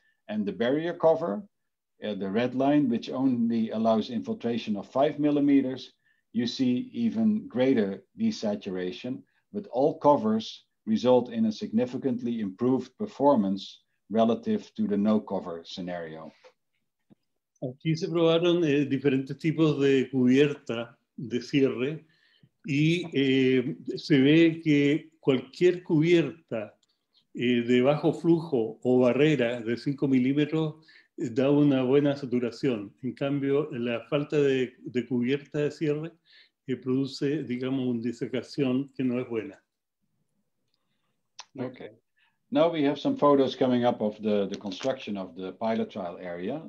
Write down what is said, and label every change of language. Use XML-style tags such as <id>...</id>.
<en>And the barrier cover, the red line, which only allows infiltration of 5 millimeters, you see even greater desaturation, but all covers result in a significantly improved performance relative to the no cover scenario.</en> <es>Aquí se probaron diferentes tipos de cubierta de cierre y se ve que cualquier cubierta de bajo flujo o barrera de 5 milímetros da una buena saturación. En cambio, la falta de cubierta de cierre produce, digamos, una disecación que no es buena.</es> <en>Okay. Now we have some photos coming up of the construction of the pilot trial area.</en>